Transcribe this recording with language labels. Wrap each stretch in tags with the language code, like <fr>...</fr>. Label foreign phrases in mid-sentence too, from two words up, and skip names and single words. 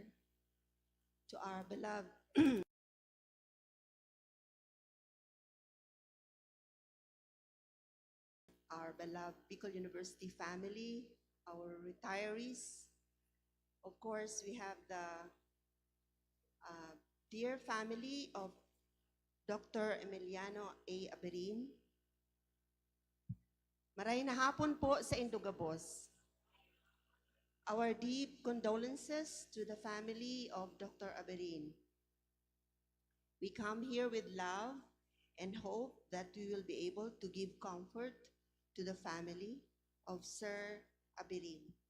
<en>To our beloved our beloved Bicol University family, our retirees. Of course, we have the dear family of Dr. Emiliano A. Abirin.</en> <bik>Maray na hapon po sa Indogabos.</bik> <en>Our deep condolences to the family of Dr. Abirin. We come here with love and hope that we will be able to give comfort to the family of Sir Abirin.</en>